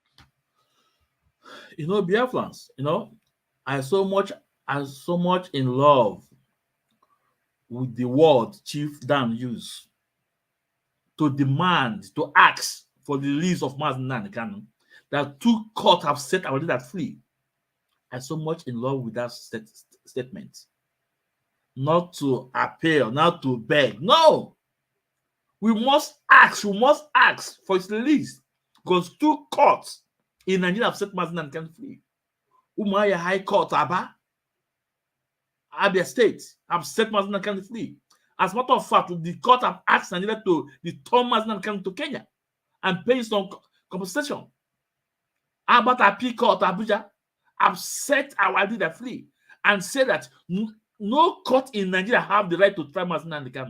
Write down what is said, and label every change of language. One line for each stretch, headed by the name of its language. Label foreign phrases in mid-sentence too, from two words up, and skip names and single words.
English: Biafrans, I so much in love with the word Chief Dan used to demand, to ask for the release of Mazi Nnamdi Kanu, that two courts have set our leader free. I'm so much in love with that statement. Not to appeal, not to beg. No! We must ask for his release. Because two courts in Nigeria have set Mazi Nnamdi Kanu free. Umuahia High Court, Abia State, have set Mazi Nnamdi Kanu free. As a matter of fact, the court have asked Nigeria to return Mazi Nnamdi Kanu to Kenya and pay some compensation. About Appeal Court, Abuja, have set our leader free and said that no court in Nigeria have the right to try Mazi Nnamdi Kanu.